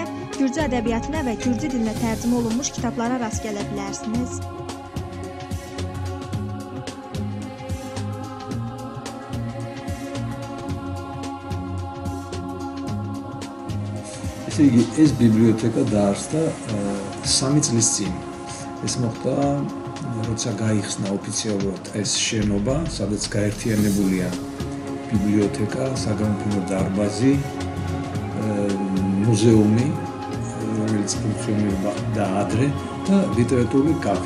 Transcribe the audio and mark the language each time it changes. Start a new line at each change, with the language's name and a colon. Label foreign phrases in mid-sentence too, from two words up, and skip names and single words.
Azerbaijani: Gürcü ədəbiyyatına və Gürcü dilinə tərcümə olunmuş kitablara rast gələ bilərsiniz.
Georgian: ეს ბიბლიოთეკა დაარსდა 3 წლის წინ. ეს მოხდა, როცა გაიხსნა ოფიციალურად ეს შენობა, სადაც გაერთიანებულია ბიბლიოთეკა, საგამოფენო დარბაზი, მუზეუმი, რომელიც ფუნქციონირება და ადრე და ლიტერატურული კაფე.